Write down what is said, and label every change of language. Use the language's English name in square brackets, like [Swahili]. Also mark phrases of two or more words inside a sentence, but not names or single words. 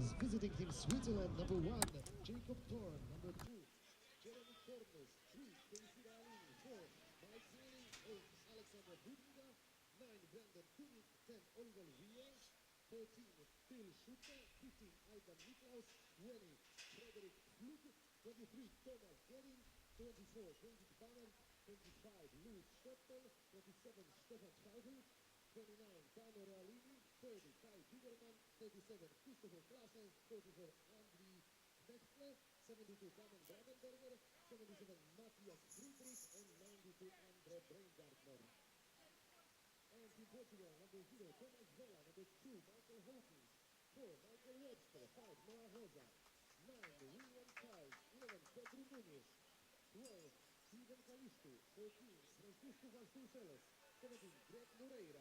[English] Visiting Team Switzerland, number 1, Jacob Thorne, number 2, Jeremy Cornus, 3, Casey Darling, 4, Mike Sailing, 8, Alexander Budinga, 9, Brandon Tunic, 10, Oliver Rios, 14, Phil Schutter, 15, Aidan Niklaus, 20, Frederick Flug, 23, Thomas Gering, 24, David Banner, 25, Louis Schottel, 27, Stefan Schaufel, 29, Tano Realini, 30, Kai Biederman, 37, Christopher Klaasens, 34, Andri Knechtle, 72, Kamen Bradenberger, 77, Matthias Friedrich, and 92, Andre Breingartner. And in Portugal, number 0, Thomas Vela, number 2, Michael Hawkins, 4, Michael Webster, 5, Noah Rosa, 9, William Charles, 11, Pedro Nunes, 12, Steven Kalistu, 13, Francisco Vasconcelos, 17, Greg Moreira.